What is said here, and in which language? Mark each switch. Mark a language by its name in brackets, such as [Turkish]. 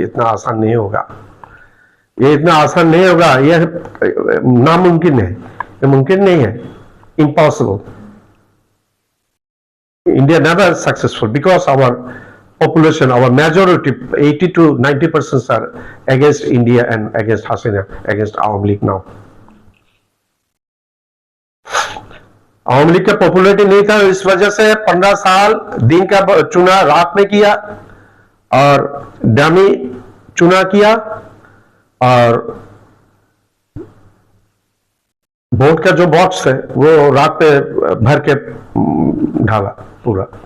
[Hindi] इतना आसान नहीं होगा, ये इतना आसान नहीं होगा, ये नामुमकिन है, ये मुमकिन नहीं है, impossible. [English] India never successful because our population, our majority, 80 to 90% are against India and against Hasina, against Awami League now. [Hindi] Awami League का पॉपुलरिटी नहीं था, इस वजह से 15 साल दिन का चुनाव रात में किया और डमी चुनाव किया और वोट का जो बॉक्स है वो रात पे भर के ढाला पूरा।